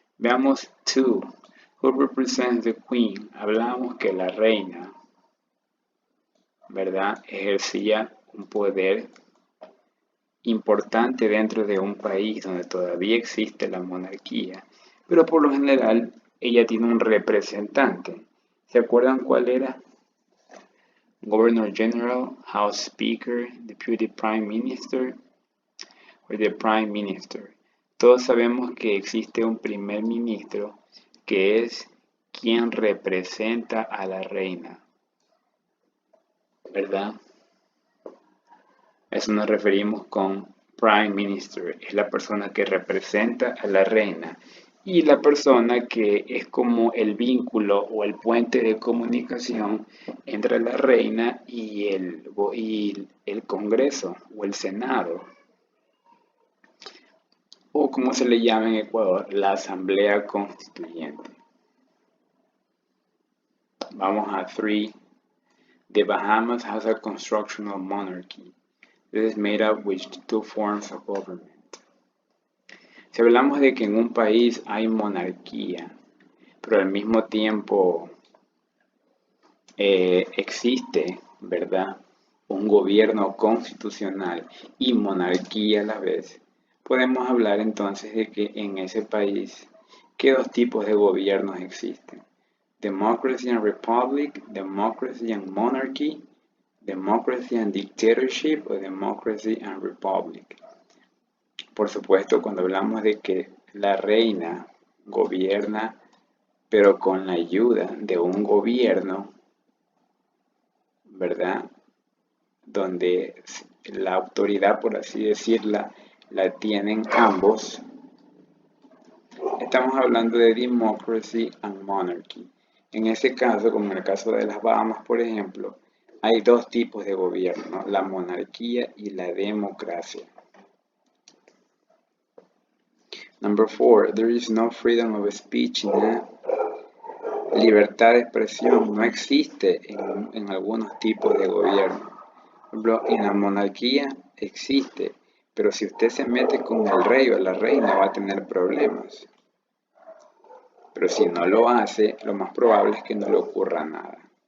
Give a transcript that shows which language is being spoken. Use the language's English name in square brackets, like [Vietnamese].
[Spanish] Veamos 2. [English] Who represents the queen? [Spanish] Hablamos que la reina, ¿verdad? Ejercía un poder importante dentro de un país donde todavía existe la monarquía, pero por lo general ella tiene un representante. ¿Se acuerdan cuál era? [English] Governor General, House Speaker, Deputy Prime Minister o the Prime Minister. [Spanish] Todos sabemos que existe un primer ministro que es quien representa a la reina, ¿verdad? A eso nos referimos con Prime Minister. Es la persona que representa a la reina y la persona que es como el vínculo o el puente de comunicación entre la reina y el Congreso o el Senado, o como se le llama en Ecuador, la Asamblea Constituyente. Vamos a 3. [English] The Bahamas has a constitutional monarchy. This is made up with two forms of government. [Spanish] Si hablamos de que en un país hay monarquía, pero al mismo tiempo existe, ¿verdad?, un gobierno constitucional y monarquía a la vez, podemos hablar entonces de que en ese país, ¿qué dos tipos de gobiernos existen? [English] Democracy and Republic, Democracy and Monarchy, Democracy and Dictatorship o Democracy and Republic. [Spanish] Por supuesto, cuando hablamos de que la reina gobierna, pero con la ayuda de un gobierno, ¿verdad?, donde la autoridad, por así decirla, la tienen ambos, estamos hablando de [English] Democracy and Monarchy. [Spanish] En ese caso, como en el caso de las Bahamas, por ejemplo, hay dos tipos de gobierno, la monarquía y la democracia. [English] Number 4, there is no freedom of speech in that. [Spanish] Libertad de expresión no existe en algunos tipos de gobierno. Por ejemplo, en la monarquía existe, pero si usted se mete con el rey o la reina va a tener problemas. Pero si no lo hace, lo más probable es que no le ocurra nada.